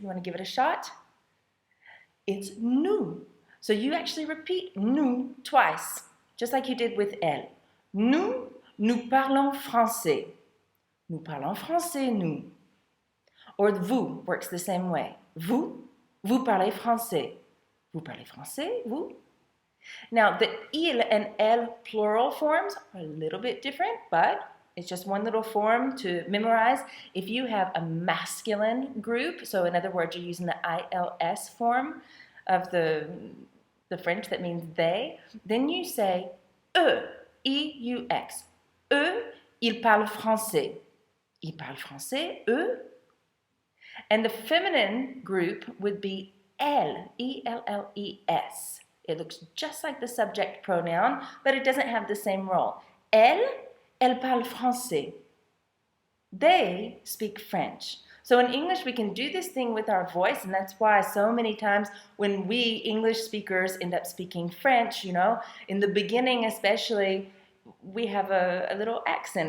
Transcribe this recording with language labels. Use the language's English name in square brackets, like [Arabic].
[English] You want to give it a shot? It's nous. So you actually repeat nous twice, just like you did with Elle. [French] Nous parlons français. Nous parlons français, nous. [English] Or vous works the same way. [French] Vous parlez français. Vous parlez français, vous. [English] Now, the il and elle plural forms are a little bit different, but it's just one little form to memorize. If you have a masculine group, so in other words, you're using the ILS form of the French, that means they, then you say eux, E-U-X. [French] Eux, ils parlent français. Ils parlent français, eux. [English] And the feminine group would be elle, E-L-L-E-S. It looks just like the subject pronoun, but it doesn't have the same role. [French] Elle parle français. [English] They speak French. So in English, we can do this thing with our voice, and that's why so many times when we English speakers end up speaking French, in the beginning especially, we have a little accent.